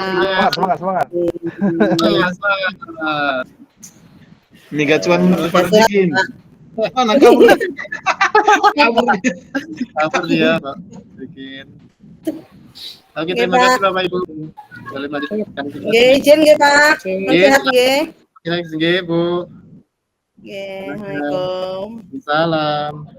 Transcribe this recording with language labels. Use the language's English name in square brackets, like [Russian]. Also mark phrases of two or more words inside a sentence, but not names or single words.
[Indonesian] Semangat. Nih gacuan Pak Rosikin. Mana kabur? Kabur dia, Pak. Sedikit. Oke, terima Pak. kasih Bapak Ibu. Boleh melanjutkan. Nggih, izin nggih, Pak. Sehat nggih. Nggih, Bu. Nggih, Assalamualaikum. Salam.